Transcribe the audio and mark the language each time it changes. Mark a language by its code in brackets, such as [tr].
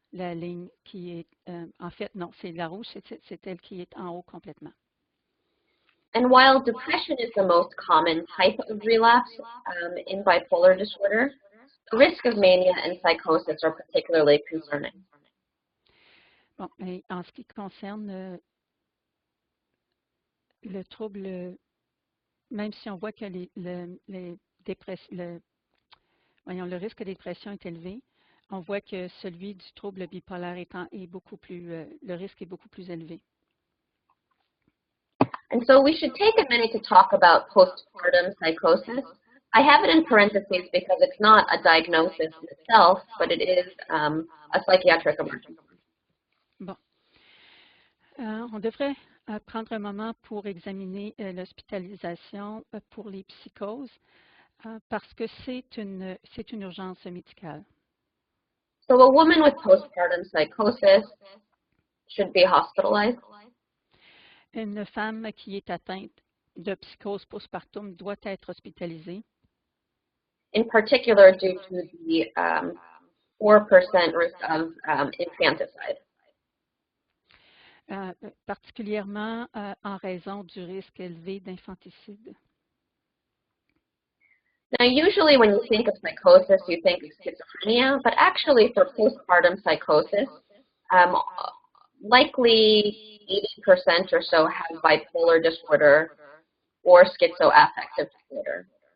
[fr] La ligne qui est, en fait, non, c'est la rouge, c'est elle qui est en haut complètement. [en] And while depression is the most common type of relapse in bipolar disorder, the risk of mania and psychosis are particularly concerning. [fr] Bon, et en ce qui concerne le trouble, même si on voit que le risque de dépression est élevé, on voit que celui du trouble bipolaire est beaucoup plus, le risque est beaucoup plus élevé. [en] And so we should take a minute to talk about postpartum psychosis. I have it in parentheses because it's not a diagnosis in itself, but it is a psychiatric emergency. [fr] Bon. On devrait prendre un moment pour examiner l'hospitalisation pour les psychoses parce que c'est une urgence médicale. [en] So a woman with postpartum psychosis should be hospitalized. [fr] Une femme qui est atteinte de psychose postpartum doit être hospitalisée. [en] In particular, due to the 4% risk of infanticide. [fr] Particulièrement en raison du risque élevé d'infanticide. [en] Now, usually when you think of psychosis, you think of schizophrenia, but actually for postpartum psychosis, likely 80% or so have bipolar disorder or schizoaffective disorder.